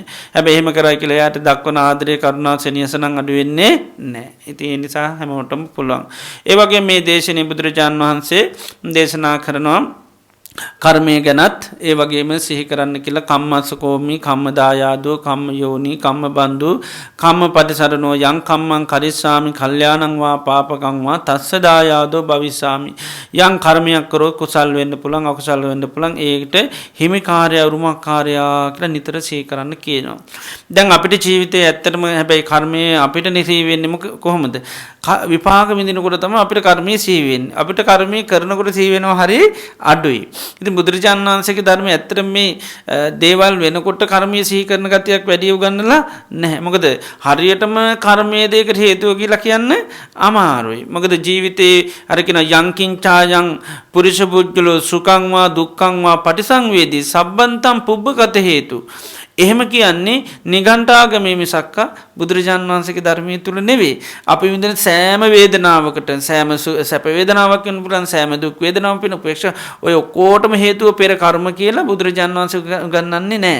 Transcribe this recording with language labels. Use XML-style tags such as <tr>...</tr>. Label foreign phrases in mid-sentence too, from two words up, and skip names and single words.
<si>හැබැයි එහෙම කරයි කියලා එයාට දක්වන ආදරය කරුණා සෙනෙහස නම් අඩු වෙන්නේ නැහැ. ඉතින් ඒ නිසා හැමෝටම පුළුවන්. ඒ වගේ මේ දේශනේ බුදුරජාන් වහන්සේ දේශනා කරනවා කර්මය ගැනත් ඒ වගේම සිහි කරන්න කියලා</si> <pi>කම්මස්සකෝමි කම්මදායාදෝ කම්ම යෝනි කම්ම බන්දු කම්ම පටිසරණෝ යං කම්මං කරිස්සාමි කල්යාණං වා පාපකං වා තස්ස දායාදෝ භවිස්සාමි.</pi> <si>යම් කර්මයක් කරොත් කුසල් වෙන්න පුළුවන් අකුසල් වෙන්න පුළුවන්. ඒකට හිමිකාරය උරුමකාරය කියලා නිතර සිහි කරන්න කියනවා. දැන් අපිට ජීවිතේ ඇත්තටම හැබැයි කර්මය අපිට නිසී වෙන්නේ කොහොමද? විපාක විඳිනකොට තමයි අපිට කර්මයේ සිහි වෙන්නේ. අපිට කර්මයේ කරනකොට සිහි වෙනවා හරිය අඩුයි. ඉතින් බුදුරජාණන් වහන්සේගේ ධර්මයේ ඇත්තට මේ දේවල් වෙනකොට කර්මයේ සිහි කරන ගතියක් වැඩි උගන්නලා නැහැ. මොකද හරියටම කර්මයේ දෙයකට හේතුව කියලා කියන්න අමාරුයි. මොකද ජීවිතේ අර කියන</si> <pi>යංකින් ඡායං පුරිෂ පුජ්ජලෝ සුඛං වා දුක්ඛං වා පටිසංවේදී සබ්බන්තං පුබ්බගත හේතු.</pi> <si>එහෙම කියන්නේ නිගණ්ඨාගමේ මිසක්ක බුදුරජාණන් වහන්සේගේ ධර්මයේ තුල නෙවෙයි. අපි විඳින සෑම වේදනාවකට සෑම සැප වේදනාවක් වෙන පුරන් සෑම දුක් වේදනාවක් වෙන උපේක්ෂා ඔය ඔක්කොටම හේතුව පෙර කර්ම කියලා බුදුරජාණන් වහන්සේ ගන්නන්නේ නැහැ.</si>